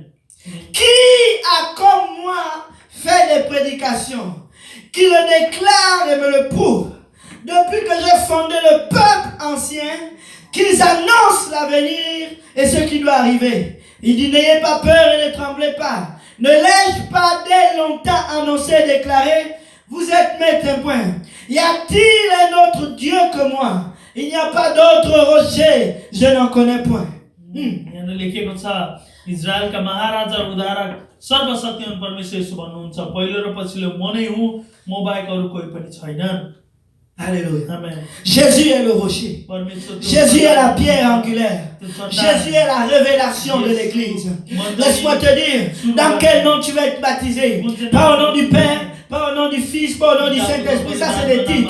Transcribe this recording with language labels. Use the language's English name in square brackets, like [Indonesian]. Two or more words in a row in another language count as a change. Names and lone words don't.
[French] Qui a comme moi fait des prédications, qui le déclare et me le prouve, depuis que j'ai fondé le peuple ancien, qu'ils annoncent l'avenir et ce qui doit arriver. Il dit, n'ayez pas peur et ne tremblez pas. Ne l'ai-je pas dès longtemps annoncé et déclaré, vous êtes mes témoins. Y a-t-il un autre Dieu que moi? Il n'y a pas d'autre rocher, je n'en connais point. [Nepali] इजरायलका महाराजा उद्धारक सर्वशक्तिमान परमेश्वर यीशु भन्नुहुन्छ पहिलो र पछिल्लो म नै हुँ म बाहेक अरु कोही पनि छैनन्. [French] Alléluia. Amen. Jésus est le rocher. Jésus est la pierre angulaire. Jésus est la révélation de l'église. Laisse-moi te dire, dans quel nom tu vas être baptisé? Pas au nom du Père, pas au nom du Fils, pas au nom du Saint-Esprit. Ça, c'est des titres.